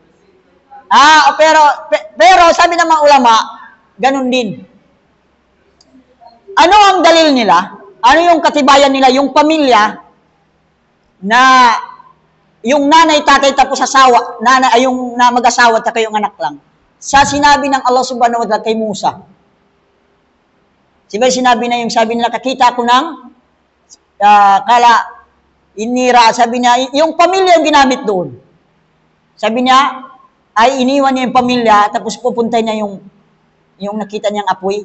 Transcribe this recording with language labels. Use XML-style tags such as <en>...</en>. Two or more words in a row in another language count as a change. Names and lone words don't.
<tl>Pero sabi ng mga ulama, ganun din. Ano ang dalil nila? Ano yung katibayan nila? Yung pamilya na yung nanay, tatay, tapos asawa, yung na mag-asawa at yung anak lang. Sa sinabi ng Allah</tl> <ar>سبحانه وتعالى</ar> <tl>kay Musa, sinabi nila, kakita ko ng inira, sabi niya, yung pamilya yung ginamit doon. Sabi niya, ay iniwan niya yung pamilya, tapos pupunta niya yung nakita niyang apoy.</tl>